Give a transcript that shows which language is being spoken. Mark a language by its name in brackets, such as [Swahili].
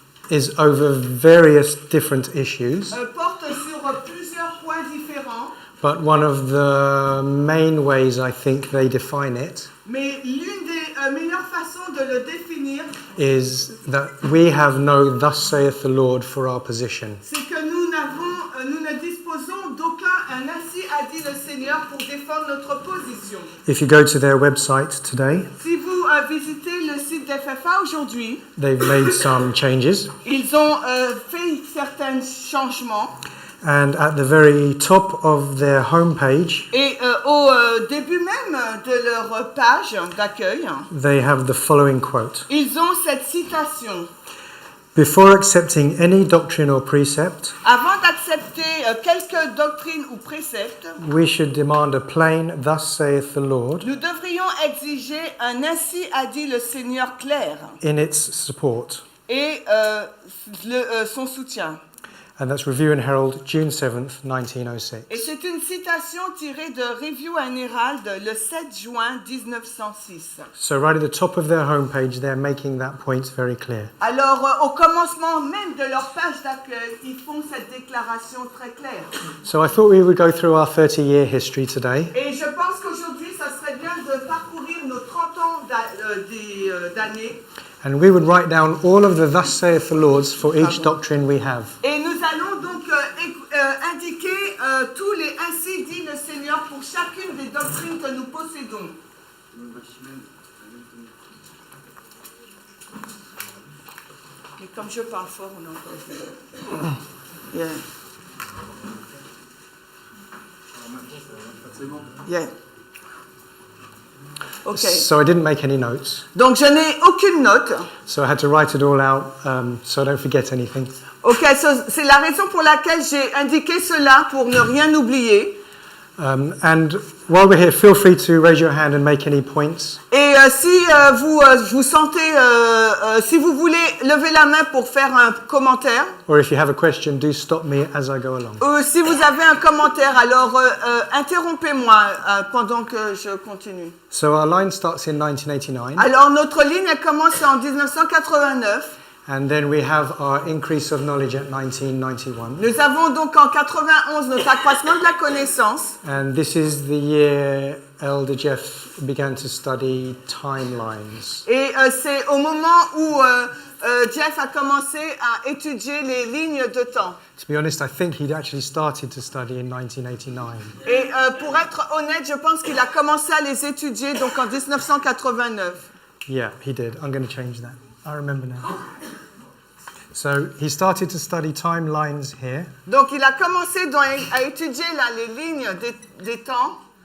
[English] is over various different issues, [French] porte sur plusieurs points différents. [English] but one of the main ways I think they define it [French] Mais l'une des meilleures façons de le définir, [English] is that we have no Thus saith the Lord for our position. [French] c'est que nous ne disposons d'aucun ainsi a dit le Seigneur pour défendre notre position. [English] If you go to their website today, [French] Si vous visitez le site d'FFA aujourd'hui, [English] they've made some changes, [French] ils ont fait certains changements. [English] and at the very top of their homepage, [French] Et au début même de leur page d'accueil, [English] they have the following quote. [French] ils ont cette citation. [English] Before accepting any doctrine or precept, [French] Avant d'accepter quelque doctrine ou précepte, [English] we should demand a plain Thus saith the Lord [French] nous devrions exiger un ainsi a dit le Seigneur clair [English] in its support. [French] et son soutien. [English] And that's Review and Herald, June 7th, 1906. [French] Et c'est une citation tirée de Review and Herald le 7 juin 1906. [English] So right at the top of their homepage, they're making that point very clear. [French] Alors, au commencement même de leur page d'accueil, ils font cette déclaration très claire. [English] So I thought we would go through our 30-year history today. [French] Et je pense qu'aujourd'hui, ça serait bien de parcourir nos 30 ans d'années. [English] And we would write down all of the Thus saith the Lords for each doctrine we have. [French] Et nous allons donc indiquer tous les ainsi dit le Seigneur pour chacune des doctrines que nous possédons. Et comme je parle fort, on entend. [English] Yeah. Yeah. Okay. So I didn't make any notes. [French] Donc je n'ai aucune note. [English] So I had to write it all out so I don't forget anything. [French] Ok, c'est la raison pour laquelle j'ai indiqué cela, pour ne rien oublier. [English] And while we're here, feel free to raise your hand and make any points. [French] Et si vous sentez, si vous voulez lever la main pour faire un commentaire, [English] Or if you have a question, do stop me as I go along. [French] si vous avez un commentaire, alors interrompez-moi pendant que je continue. [English] So our line starts in 1989. [French] Alors notre ligne elle commence en 1989. [English] And then we have our increase of knowledge at 1991. [French] Nous avons donc en 91 notre accroissement de la connaissance. [English] And this is the year Elder Jeff began to study timelines. [French] Et c'est au moment où Jeff a commencé à étudier les lignes de temps. [English] To be honest, I think he'd actually started to study in 1989. [French] Et pour être honnête, je pense qu'il a commencé à les étudier donc en 1989. [English] Yeah, he did. I'm going to change that. I remember now. So he started to study timelines here. [French] Donc il a commencé à étudier là, les lignes des temps.